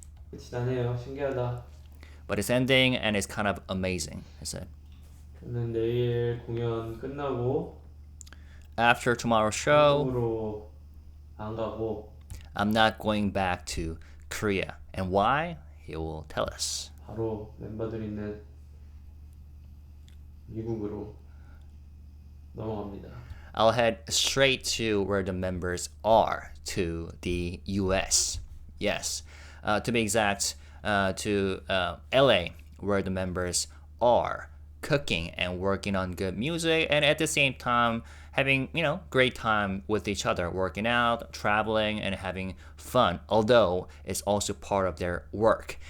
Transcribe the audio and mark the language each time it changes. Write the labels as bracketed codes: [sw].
[ko] 끝이 나네요. 신기하다. [en] But it's ending and it's kind of amazing. He said. [ko] 저는 내일 공연 끝나고 [en] After tomorrow's show, [ko] 한국으로 안 가고 [en] I'm not going back to Korea. And why? He will tell us. [ko] 바로 멤버들 있는 미국으로 넘어갑니다. [en] I'll head straight to where the members are, to the US. Yes. To be exact, to LA, where the members are cooking and working on good music, and at the same time having, great time with each other, working out, traveling, and having fun, although it's also part of their work.